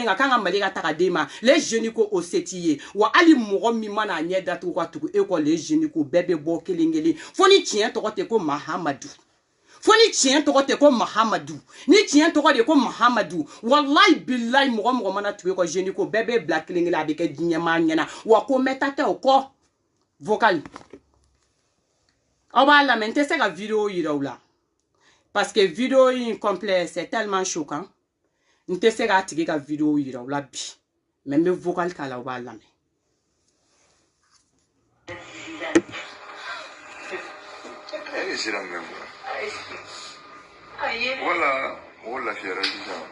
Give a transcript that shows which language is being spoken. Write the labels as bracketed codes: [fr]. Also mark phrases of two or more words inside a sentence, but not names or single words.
[bm] kan k'an ka Mali ka taga d'e ma [fr] les jeunes [bm] ko o se t'i ye wa hali mɔgɔ min mana a ɲɛ datugu ka tugu e kɔ [fr] les jeunes [bm] ko bɛɛ bɛ bɔ kelen-kelen fo ni tiɲɛ tɔgɔ tɛ ko Mahamadu fo ni tiɲɛ tɔgɔ tɛ ko Mahamadu ni tiɲɛ tɔgɔ de ko Mahamadu [ar] والله بالله [bm] mɔgɔ mana tugu ko jeune ko bɛɛ bɛ bila kelen-kelen a bɛ kɛ diɲɛma ɲɛna wa ko mɛta tɛ o kɔ vocal aw b'a lamɛn n tɛ se ka vidéo yira u la [fr] parce que vidéo [bm] in [fr] complet c'est tellement choquant [bm] n tɛ se k'a tigi ka vidéo yira u la bi mais n bɛ vocal k'a la aw b'a lamɛn [fr] Voilà, on l'a fait déjà.